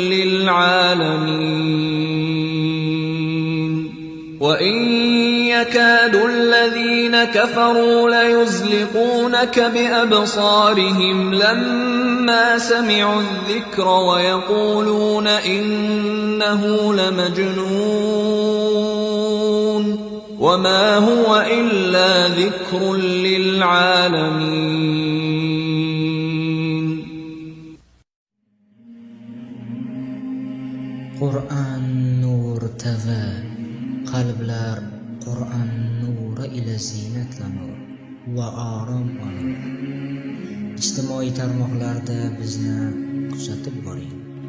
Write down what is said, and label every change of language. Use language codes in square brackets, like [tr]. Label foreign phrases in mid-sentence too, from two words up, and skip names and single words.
[ar] للعالمين وإن يكاد الذين كفروا ليزلقونك بأبصارهم لما سمعوا الذكر ويقولون إنه لمجنون وما هو إلا ذكر للعالمين [uz] قرآن نور TV qalblar Qur'on nuri ila ziynatlanur va orom olur. Ijtimoiy tarmoqlarda bizni kuzatib boring.